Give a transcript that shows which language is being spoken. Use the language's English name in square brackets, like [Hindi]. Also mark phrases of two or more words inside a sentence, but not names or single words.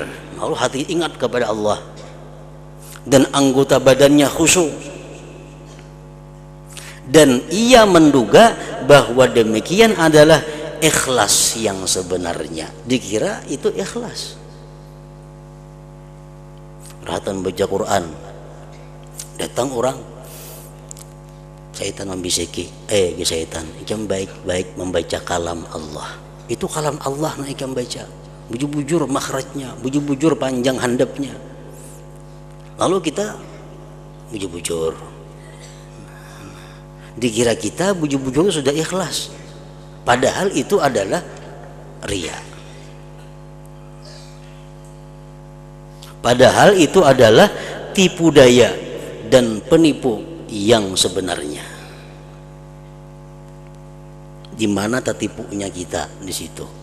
[Indonesian] Lalu hati ingat kepada Allah. Dan anggota badannya khusyuk, dan ia menduga bahwa demikian adalah ikhlas yang sebenarnya. Dikira itu ikhlas. [Banjar] Perhatian baca Quran, datang orang, syaitan membisiki, syaitan, ikam baik-baik membaca kalam Allah. Itu kalam Allah nah ikam baca, bujur-bujur makhrajnya, bujur-bujur panjang handapnya. Lalu kita bujur-bujur, dikira kita bujur-bujur sudah ikhlas, [Indonesian] padahal itu adalah riya. Padahal itu adalah tipu daya dan penipu yang sebenarnya. Di mana tertipunya kita di situ?